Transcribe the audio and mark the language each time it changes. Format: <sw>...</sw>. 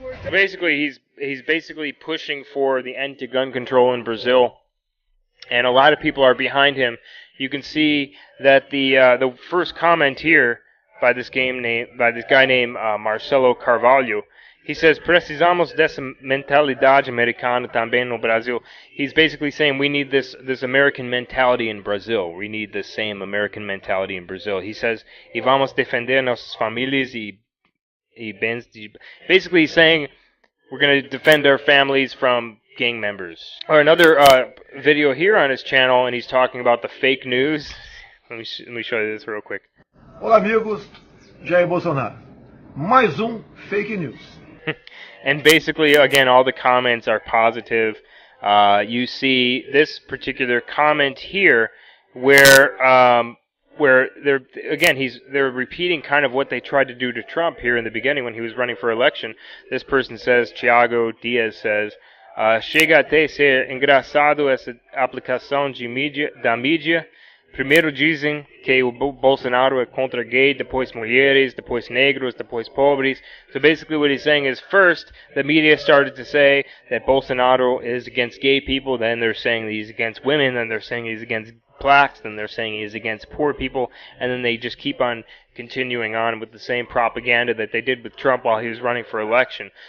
<en>Basically, he's basically pushing for the end to gun control in Brazil, and a lot of people are behind him. You can see that the first comment here by this guy named Marcelo Carvalho. He says,</en> <pt>"Precisamos dessa mentalidade americana também no Brasil."</pt> <en>He's basically saying we need this American mentality in Brazil. We need the same American mentality in Brazil. He says,</en> <pt>"E vamos defender nossas famílias e bens."</pt> <en>Basically, he's saying we're going to defend our families from gang members. Or another video here on his channel, and he's talking about the fake news. Let me show you this real quick.</en> <pt>Olá, amigos. Jair Bolsonaro. Mais fake news.</pt> <en>And basically, again, all the comments are positive. You see this particular comment here where they're repeating kind of what they tried to do to Trump here in the beginning when he was running for election. This person says,</en> <pt>Thiago Diaz says, chega até ser engraçado essa aplicação da mídia. Primeiro dizem que o Bolsonaro é contra gay, depois mulheres, depois negros, depois pobres.</pt> <en>So basically what he's saying is, first, the media started to say that Bolsonaro is against gay people, then they're saying that he's against women, then they're saying he's against blacks, then they're saying he's against poor people, and then they just keep on continuing on with the same propaganda that they did with Trump while he was running for election.</en>